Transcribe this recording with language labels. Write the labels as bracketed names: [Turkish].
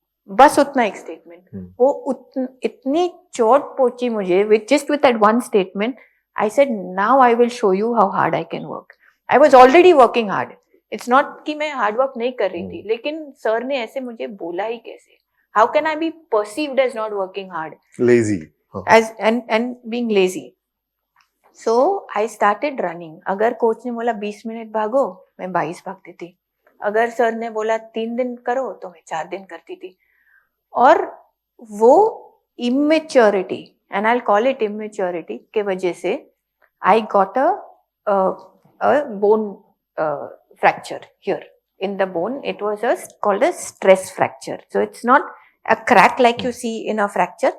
[Hindi] बस उतना एक स्टेटमेंट. वो इतनी चोट पहुंची मुझे [English] With that one statement. I said now I will show you how hard I can work. I was already working hard. It's not [Hindi] कि मैं हार्ड वर्क नहीं कर रही थी, लेकिन सर ने ऐसे मुझे बोला ही कैसे. [English] How can I be perceived as not working hard? Lazy. As and being lazy. So I started running. [Hindi] अगर कोच ने बोला 20 मिनट भागो, मैं 22 भागती थी. अगर सर ने बोला 3 दिन करो तो मैं 4 दिन करती थी. और वो [English] immaturity, and I'll call it immaturity [Hindi] के वजह से [English] I got a bone fracture here in the bone. It was called a stress fracture. So it's not a crack like you see in a fracture.